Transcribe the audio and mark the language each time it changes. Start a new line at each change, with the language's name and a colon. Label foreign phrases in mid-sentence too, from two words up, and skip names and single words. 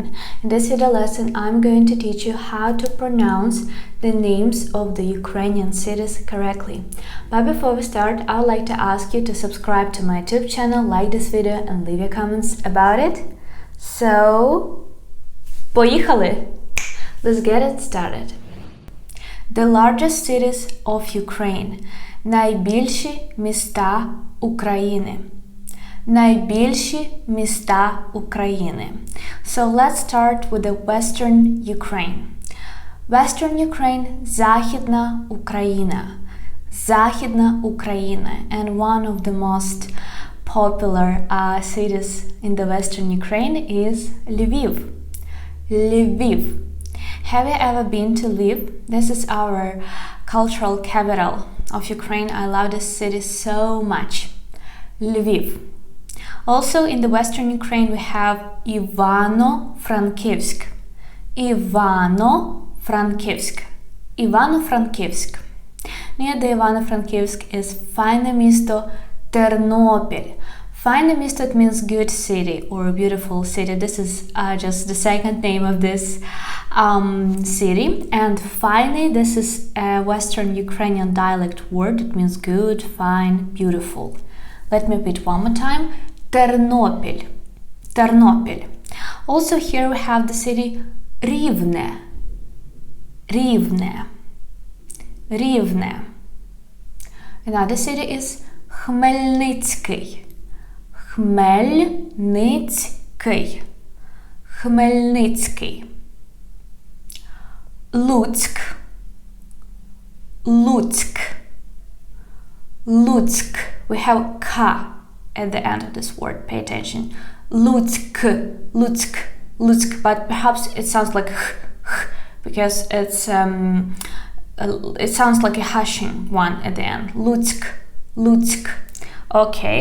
English: In this video lesson, I'm going to teach you how to pronounce the names of the Ukrainian cities correctly. But before we start, I would like to ask you to subscribe to my YouTube channel, like this video and leave your comments about it.
Ukrainian: So, поїхали!
English: Let's get it started. The largest cities of Ukraine.
Ukrainian: Найбільші міста України. Найбільші міста України.
English: So let's start with the Western Ukraine. Western Ukraine –
Ukrainian: Західна Україна. Західна Україна.
English: And one of the most popular cities in the Western Ukraine is Lviv. Lviv. Have you ever been to Lviv? This is our cultural capital of Ukraine. I love this city so much. Lviv. Also in the Western Ukraine we have Ivano-Frankivsk. Ivano-Frankivsk. Ivano-Frankivsk. Near the Ivano-Frankivsk is
Ukrainian: файне місто Тернопіль. Файне місто,
English: it means good city or beautiful city. This is just the second name of this city. And fine, this is a Western Ukrainian dialect word. It means good, fine, beautiful. Let me repeat one more time. Ternopil. Ternopil. Also here we have the city Rivne. Rivne. Rivne. Another city is Khmelnytskyi. Khmelnytskyi. Khmelnytskyi. Lutsk. Lutsk. Lutsk. We have K at the end of this word. Pay attention. Lutsk. Lutsk. Lutsk. But perhaps it sounds like because it sounds like a hashing one at the end. Lutsk. Lutsk. Okay.